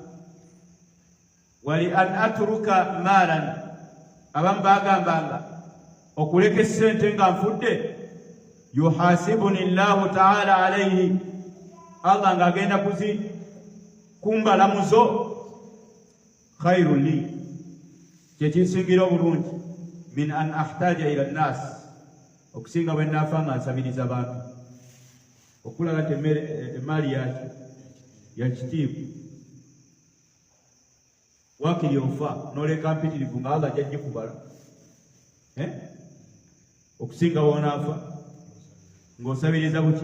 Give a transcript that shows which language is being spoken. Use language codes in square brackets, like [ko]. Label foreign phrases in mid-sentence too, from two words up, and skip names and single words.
[ar] ولأن أترك مالا, [lg] abamu bagambanga okuleka essente nga nfudde, [ar] يحاسبني الله تعالى عليه, [lg] Allah ng'agenda kumbalamuzo, [ar] خير لي, [lg] kyekinsingira obulungi, [ar] من أن أحتاج إلى الناس, [lg] okusinga bwe naafa nga nsabiriza bantu. Okulaga nti emmaali yaki ya kitiibwa. Wakiri ofa n'oleka mpitirivu nga Allah ajja kubala, okusinga wonaafa ng'osabiriza buki.